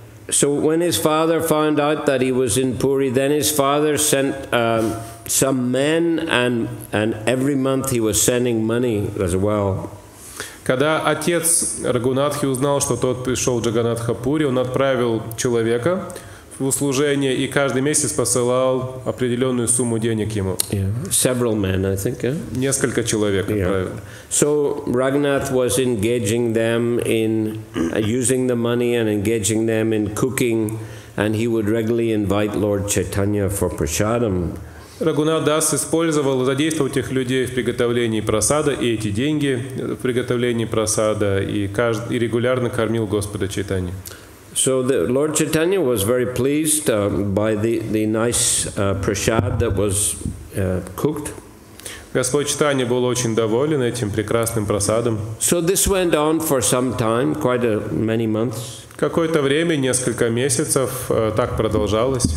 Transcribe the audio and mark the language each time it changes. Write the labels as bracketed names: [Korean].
[English] So when his father found out that he was in Puri, then his father sent some men, and every month he was sending money as well. [Russian] Когда отец Рагхунатхи узнал, что тот пришел в Джаганнатха-Пури, он отправил человека в услужение и каждый месяц посылал определенную сумму денег ему. [English] Several men, I think. [Russian] Несколько человек отправил. [English] So Raghunath was engaging them in using the money and engaging them in cooking, and he would regularly invite Lord Chaitanya for prasadam. [Russian] Рагхунат Дас задействовал этих людей в приготовлении прасада, и эти деньги в приготовлении прасада, и регулярно кормил Господа Чайтанью. [English] So the Lord Chaitanya was very pleased by the nice prasad that was cooked. [Russian] Господь Чайтанья был очень доволен этим прекрасным прасадом. [English] So this went on for some time, quite many months. [Russian] Какое-то время, несколько месяцев, так продолжалось.